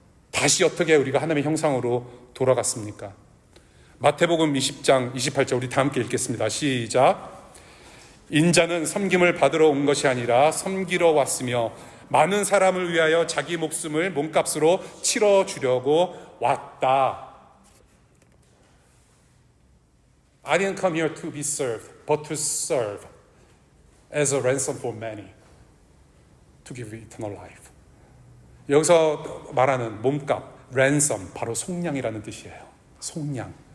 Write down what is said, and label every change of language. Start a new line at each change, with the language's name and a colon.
Korean: 다시 어떻게 우리가 하나님의 형상으로 돌아갔습니까? 마태복음 20장 28절 우리 다 함께 읽겠습니다. 시작. 인자는 섬김을 받으러 온 것이 아니라 섬기러 왔으며 많은 사람을 위하여 자기 목숨을 몸값으로 치러주려고 왔다.
English: I didn't come here to be served, but to serve as a ransom for many, to give eternal life.
Korean: 여기서 말하는 몸값, ransom, 바로 속량이라는 뜻이에요. 속량.